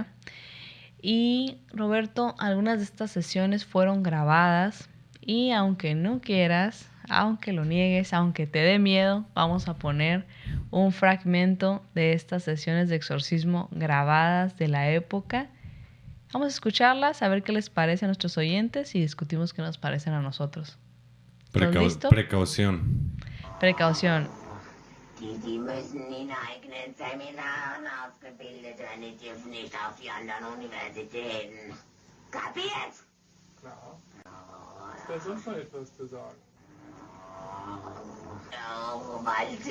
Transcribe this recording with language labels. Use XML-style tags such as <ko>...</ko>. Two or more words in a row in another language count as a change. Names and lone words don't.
<es>Y Roberto, algunas de estas sesiones fueron grabadas y aunque no quieras, aunque lo niegues, aunque te dé miedo, vamos a poner un fragmento de estas sesiones de exorcismo grabadas de la época. Vamos a escucharlas, a ver qué les parece a nuestros oyentes y discutimos qué nos parecen a nosotros. Precaución.</es> <de>Die müssen in eigenen Seminaren ausgebildet werden, die dürfen nicht auf die anderen Universitäten. Kapiert? Klar. Ist da sonst noch etwas zu sagen? Oh, weil</de>